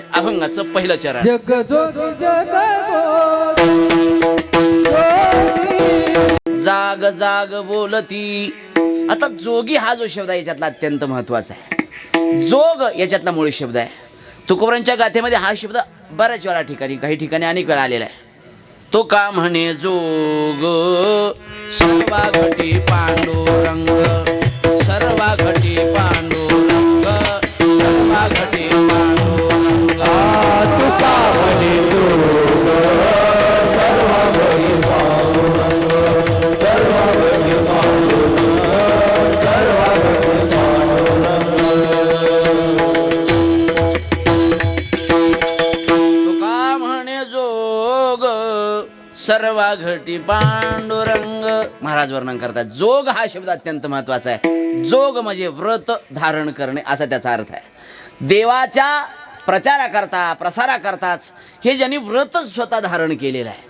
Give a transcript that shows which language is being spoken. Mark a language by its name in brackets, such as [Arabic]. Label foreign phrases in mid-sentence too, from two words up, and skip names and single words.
[Marathi] अभंगाचं पहिलं चरण. जाग जाग बोलती. आता जोगी हा जो शब्द आहे याच्यातला अत्यंत महत्वाचा आहे. जोग याच्यातला मूळ शब्द आहे. तुकोबारांच्या गाथेमध्ये हा शब्द बऱ्याच वेळा ठिकाणी काही ठिकाणी अनेक वेळा आलेला आहे. तो का म्हणे जोग सर्वा घटी पांडुरंग सर्वा घटी पांडुरंग सर्वा घटी पांडुरंग. तो का म्हणे जोग सर्वा घटी पांडुरंग सर्वा घटी पांडुरंग सर्वा घटी पांडुरंग. तो का म्हणे जोग सर्वा घटी पांडुरंग. महाराज वर्णन करतात जोग हा शब्द अत्यंत महत्वाचा आहे. जोग म्हणजे व्रत धारण करणे असा त्याचा अर्थ आहे. देवाच्या प्रचाराकरता प्रसाराकरताच हे ज्यांनी व्रतच स्वतः धारण केलेलं आहे.